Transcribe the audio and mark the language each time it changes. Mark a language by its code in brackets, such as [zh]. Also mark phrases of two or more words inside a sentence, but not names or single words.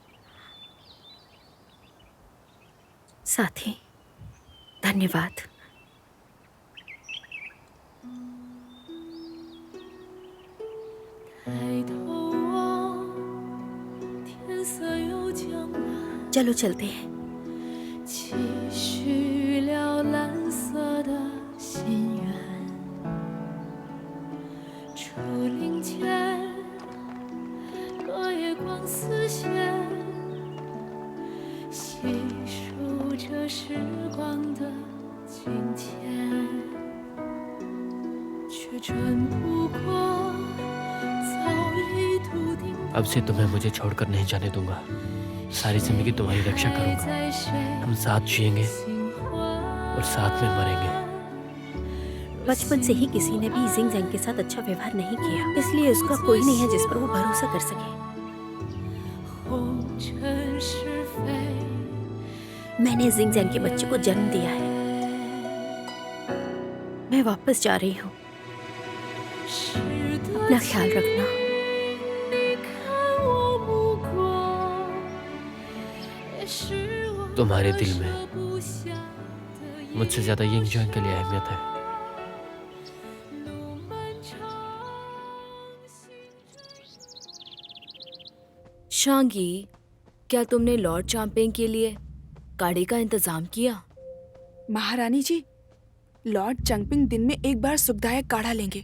[hi] साथी, धन्यवाद। चलो चलते हैं। [zh] 期许了蓝色的心愿，竹林间落叶光似线，细数着时光的今天，却争不过早已笃定。 [hi] अब से तुम्हें मुझे छोड़कर नहीं जाने दूंगा। सारी जिंदगी तुम्हारी रक्षा करूंगा। हम साथ जिएंगे और साथ में मरेंगे। बचपन से ही किसी ने भी जिंग जैंग के साथ अच्छा व्यवहार नहीं किया, इसलिए उसका कोई नहीं है जिस पर वो भरोसा कर सके। [zh] 红尘是非， [hi] मैंने जिंग जैंग के बच्चे को जन्म दिया है। मैं वापस जा रही हूँ। [zh] 是的 [hi] अपना ख्याल रखना। [zh] 你看我目光，也是我 [hi] तुम्हारे दिल में [zh] 舍不下的 [hi] मुझसे ज्यादा यिंग जैंग के लिए अहमियत है। [zh] 路漫长。 [hi] शांगी, क्या तुमने लॉर्ड चैंपियन के लिए गाड़ी का इंतजाम किया? महारानी जी, लॉर्ड चंगपिंग दिन में एक बार सुखदायक काढ़ा लेंगे।